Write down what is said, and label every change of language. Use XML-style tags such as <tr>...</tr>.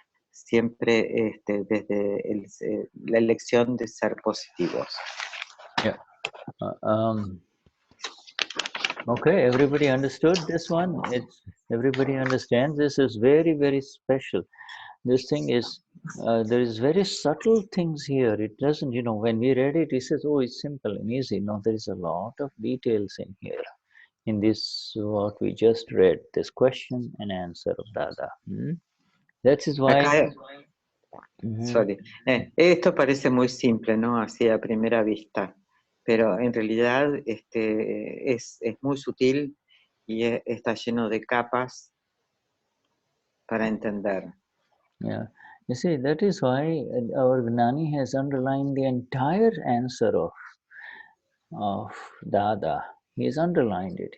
<es>Siempre desde la elección de ser positivos.</es> <en>Yeah. Okay, everybody understood this one? Everybody understands this is very, very special. This thing is, there is very subtle things here. It doesn't, when we read it, it says, oh, it's simple and easy. No, there is a lot of details in here. In this, what we just read, this question and answer of Dada. That is why...</en> <es>Acá,</es> <en>sorry.</en> <es>Esto parece muy simple, ¿no? Así a primera vista. Pero en realidad es muy sutil y está lleno de capas para entender.</es> <en>Yeah, you see, that is why our Gnani has underlined the entire answer of Dada. He has underlined it.</en>